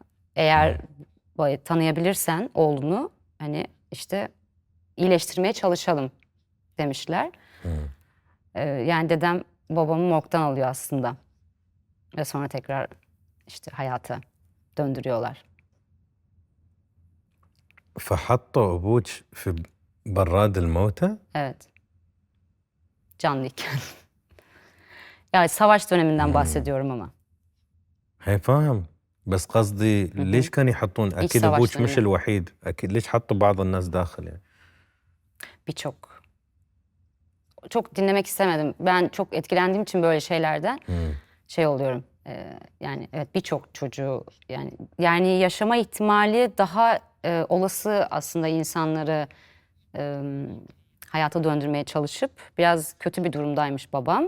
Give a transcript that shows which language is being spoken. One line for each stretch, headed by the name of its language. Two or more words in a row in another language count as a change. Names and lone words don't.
Turkish: Eğer tanıyabilirsen oğlunu hani işte iyileştirmeye çalışalım demişler. Yani dedem babamı morgdan alıyor aslında. Ve sonra tekrar işte hayata döndürüyorlar.
Arabic: فحطوا أبوك في براد الموتى؟
Turkish: Evet. Canlıyken. Yani savaş döneminden bahsediyorum ama.
Arabic: هي فاهم، بس قصدي ليش كانوا يحطون
Turkish: İç
Arabic: اكيد ابوك مش
Turkish: savaşlarını.
Arabic: الوحيد، اكيد ليش حطوا بعض الناس داخل يعني؟
Turkish: Çok dinlemek istemedim. Ben çok etkilendiğim için böyle şeylerden مم. şey oluyorum. Yani evet, birçok çocuğu yani yaşama ihtimali daha olası aslında insanları e, hayata döndürmeye çalışıp biraz kötü bir durumdaymış babam.